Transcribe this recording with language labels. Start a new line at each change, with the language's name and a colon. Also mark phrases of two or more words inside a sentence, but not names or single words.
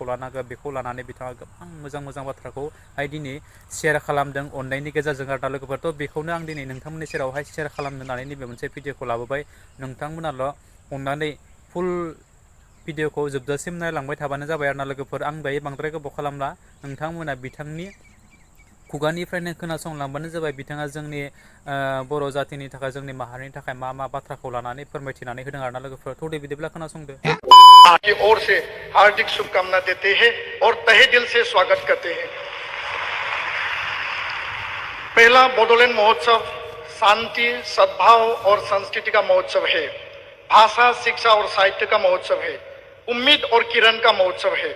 Bodo: लानांगोन बेखौ लानानै बिथाङा गोबां मोजां बाथ्राखौहाय दिनै शेयार खालामदों अननायनि गेजेरजों आरोना लोगोफोर थ' बेखौनो आं दिनै नोंथांमोननि सेरावहाय शेयार खालामनो होननानै नैबे मोनसे भिडिअखौ लाबोबाय नोंथांमोनाल' अननानै
English: full videoखौ
Bodo: जोबजासिम नायलांबाय थाबानो जाबाय आरोना लोगोफोर आं दायो बांद्राय गोबाव खालामला नोंथांमोना बिथांनि खुगानिफ्रायनो खोनासंलांबानो जाबाय बिथाङा जोंनि बर' जातिनि थाखाय जोंनि माहारिनि थाखाय मा बाथ्राखौ लानानै फोरमायथिनानै होदों आरोना लोगोफोर थ' दे बिदिब्ला खोनासंदो
Hindi: की ओर से हार्दिक शुभकामना देते हैं और तहे दिल से स्वागत करते हैं। पहला बोडोलैंड महोत्सव शांति सद्भाव और संस्कृति का महोत्सव है, भाषा शिक्षा और साहित्य का महोत्सव है, उम्मीद और किरण का महोत्सव है।